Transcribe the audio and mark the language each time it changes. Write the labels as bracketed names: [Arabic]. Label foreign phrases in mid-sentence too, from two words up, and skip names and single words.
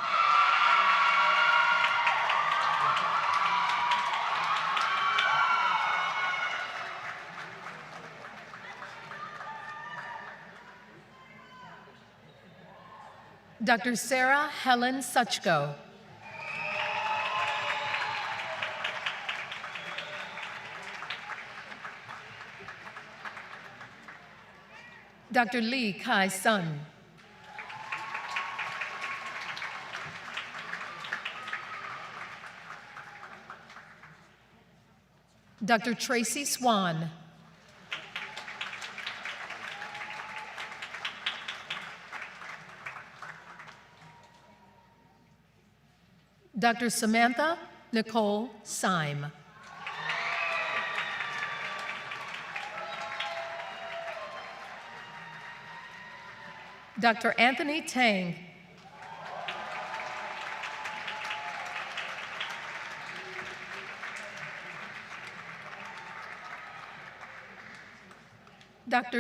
[English] Dr. Sarah Helen Suchko. Dr. Lee Kai Sun. Dr. Tracy Swan. Dr. Samantha Nicole Syme. Dr. Anthony Tang. Dr.